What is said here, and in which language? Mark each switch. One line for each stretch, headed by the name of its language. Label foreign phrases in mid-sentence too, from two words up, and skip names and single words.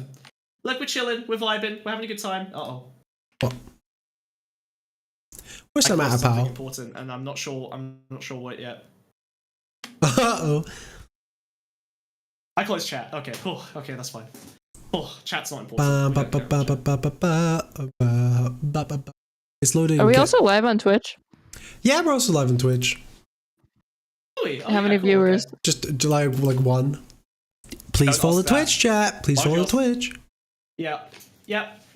English: Look, we're chilling, we're vibing, we're having a good time. Uh-oh. What? What's I the matter, closed something pal? important, and I'm not sure what yet. Uh-oh. I closed chat. Okay, cool. Okay, that's fine. Oh, chat's not Ba, important. ba, We don't ba, care ba, about chat. ba, ba, ba, ba, ba, ba. It's loading. Are we Okay. also live on Twitch? Yeah, we're also live on Twitch. How many viewers? Okay. Just July like 1. Please Don't follow ask the that. Twitch chat. Please Why follow not? Twitch. Yeah. Yeah.